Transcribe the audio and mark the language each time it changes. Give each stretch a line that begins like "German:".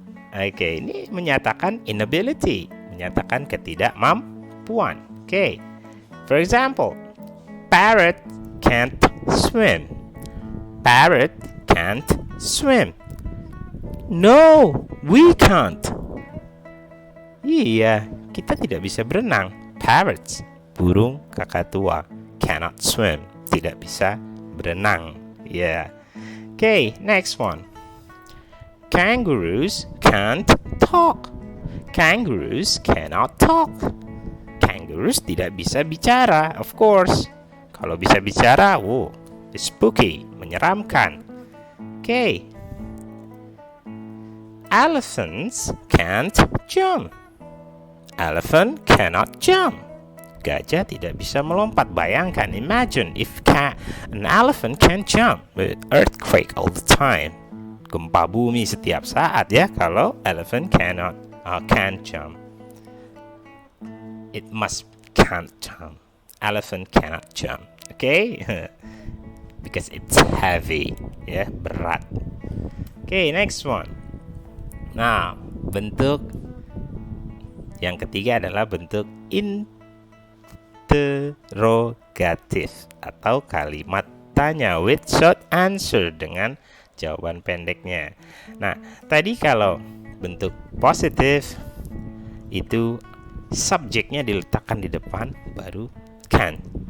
Indonesian: Okay, ini menyatakan inability, menyatakan ketidakmampuan.
English: Okay. For example, parrot can't swim. Parrot can't swim. No, we can't.
Indonesian: Iya, kita tidak bisa berenang. Parrots, burung kakatua,
English: cannot swim,
Indonesian: tidak bisa berenang. Yeah.
English: Okay, next one. Kangaroos can't talk. Kangaroos cannot talk.
Indonesian: Kangaroos tidak bisa bicara,
English: of course.
Indonesian: Kalau bisa bicara,
English: it's spooky,
Indonesian: menyeramkan. Okay.
English: Elephants can't jump. Elephant cannot jump.
Indonesian: Gajah tidak bisa melompat.
English: Bayangkan, imagine if an elephant can jump. Earthquake all the time.
Indonesian: Gempa bumi setiap saat ya kalau
English: elephant can't jump. It must can't jump. Elephant cannot jump. Okay? Because it's heavy, ya, berat. Okay, next one.
Indonesian: Nah, bentuk yang ketiga adalah bentuk interrogatif atau kalimat tanya
English: with short answer
Indonesian: dengan jawaban pendeknya. Nah, tadi kalau bentuk positif itu subjeknya diletakkan di depan baru can.